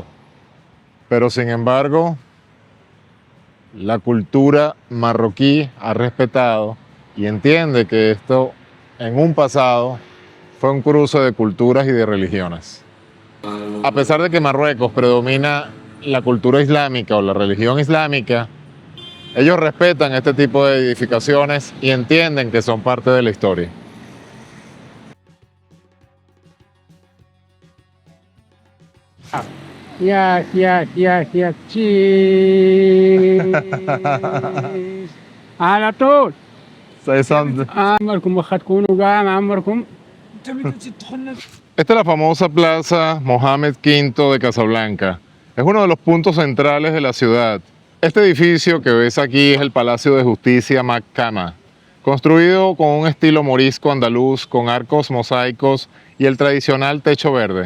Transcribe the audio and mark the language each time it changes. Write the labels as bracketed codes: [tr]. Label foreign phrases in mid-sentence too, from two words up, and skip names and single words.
[es] Pero sin embargo, la cultura marroquí ha respetado y entiende que esto en un pasado fue un cruce de culturas y de religiones. A pesar de que Marruecos predomina la cultura islámica o la religión islámica, ellos respetan este tipo de edificaciones y entienden que son parte de la historia. [en] Yes, yes, yes, yes. Cheese. [ar] على طول. عمركم واخا تكونوا كاع مع عمركم. [es] Esta es la famosa Plaza Mohamed V de Casablanca. Es uno de los puntos centrales de la ciudad. Este edificio que ves aquí es el Palacio de Justicia Mahkama, construido con un estilo morisco andaluz, con arcos mosaicos y el tradicional techo verde.